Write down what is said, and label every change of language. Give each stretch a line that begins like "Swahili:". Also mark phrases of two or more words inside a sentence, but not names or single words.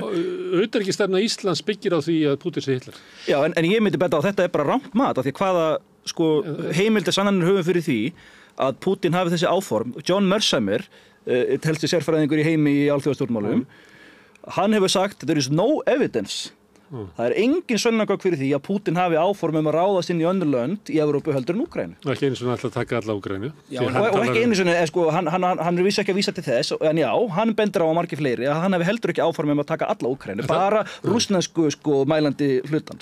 Icelandic: Utanríkisstefna Íslands byggir á því að Pútín sé Hitler. Já, en ég myndi betta á þetta er bara rangt mat, af því hvaða heimildir sannanir höfum fyrir því að Pútín hafi þessi áform. John Mearsheimer, helsti sérfræðingur í heimi í alþjóðastjórnmálum, hann hefur sagt
English: there is no evidence.
Icelandic: Það er engin sönnunargögn fyrir því að Pútín hafi áform að ráðast inn í önnur lönd í Evrópu heldur en Úkraínu. Og ekki einu sinni alltaf taka alla Úkraínu. Og ekki einu sinni, hann er vissi ekki að vísa til þess, en já, hann bendir á margir fleiri að hann hefði heldur ekki áform að taka alla Úkraínu, bara rússnesku mælandi hlutan.